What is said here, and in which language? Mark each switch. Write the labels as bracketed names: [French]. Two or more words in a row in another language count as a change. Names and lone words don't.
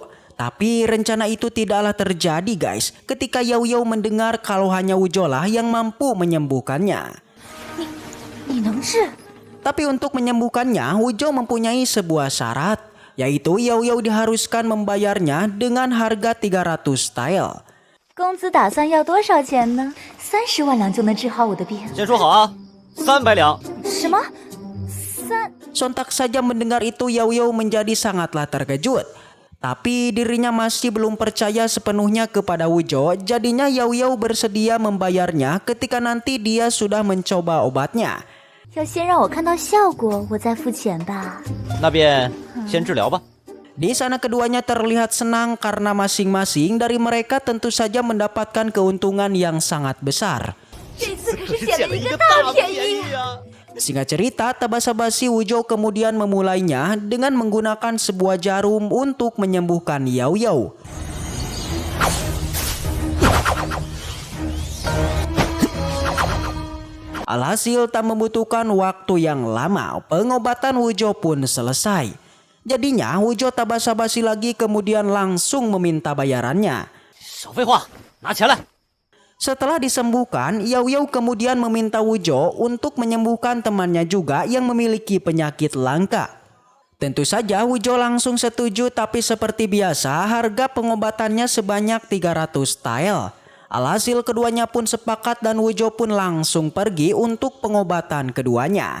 [Indonesian] Tapi rencana itu tidaklah terjadi guys, ketika Yao Yao mendengar kalau hanya Wujo lah yang mampu menyembuhkannya. Tapi untuk menyembuhkannya, Wujo mempunyai sebuah syarat, yaitu Yao Yao diharuskan membayarnya dengan harga 300 tael. [Chinese] 公子打算要多少钱呢？30万两就能治好我的病。先说好啊，300两。什么 [Indonesian] Sontak saja mendengar itu Yao Yao menjadi sangatlah terkejut. Tapi dirinya masih belum percaya sepenuhnya kepada Wujo, jadinya Yao Yao bersedia membayarnya ketika nanti dia sudah mencoba obatnya. [Chinese] 要先让我看到效果，我再付钱吧。那便先治疗吧。 [Indonesian] Di sana keduanya terlihat senang karena masing-masing dari mereka tentu saja mendapatkan keuntungan yang sangat besar. [Chinese] 这次可是捡了一个大便宜。 [Indonesian] Singkat cerita, tak basa-basi Wujo kemudian memulainya dengan menggunakan sebuah jarum untuk menyembuhkan Yao Yao. Alhasil tak membutuhkan waktu yang lama, pengobatan Wujo pun selesai. Jadinya Wujo tak basa-basi lagi kemudian langsung meminta bayarannya. [Chinese] 少废话，拿钱来。 [Indonesian] Setelah disembuhkan, Yao Yao kemudian meminta Wujo untuk menyembuhkan temannya juga yang memiliki penyakit langka. Tentu saja Wujo langsung setuju, tapi seperti biasa harga pengobatannya sebanyak 300 tael. Alhasil keduanya pun sepakat dan Wujo pun langsung pergi untuk pengobatan keduanya.